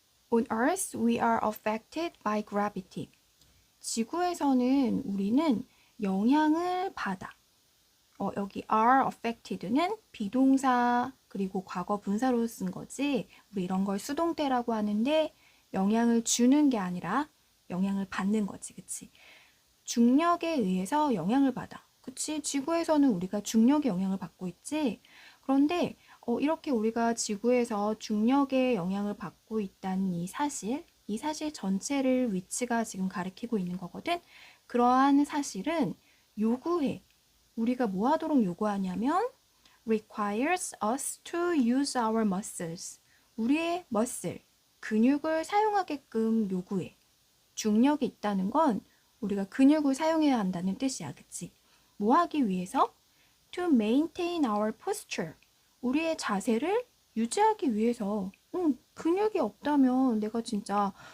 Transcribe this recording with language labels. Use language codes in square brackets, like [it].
[en] On Earth, we are affected by gravity. [ko] 지구에서는 우리는 영향을 받아. 여기 [en] are affected [ko] 는 비동사 그리고 과거 분사로 쓴 거지. 우리 이런 걸 수동태라고 하는데 영향을 주는 게 아니라 영향을 받는 거지. 그치? 중력에 의해서 영향을 받아. 그치? 지구에서는 우리가 중력의 영향을 받고 있지. 그런데 이렇게 우리가 지구에서 중력의 영향을 받고 있다는 이 사실 전체를 위치가 지금 가리키고 있는 거거든. 그러한 사실은 요구해. 우리가 뭐 하도록 요구하냐면 [en] requires us to use our muscles. [ko] 우리의 muscle, 근육을 사용하게끔 요구해. 중력이 있다는 건 우리가 근육을 사용해야 한다는 뜻이야. 그치? 뭐 하기 위해서? [en] To maintain our posture. [ko] 우리의 자세를 유지하기 위해서. 근육이 없다면 내가 진짜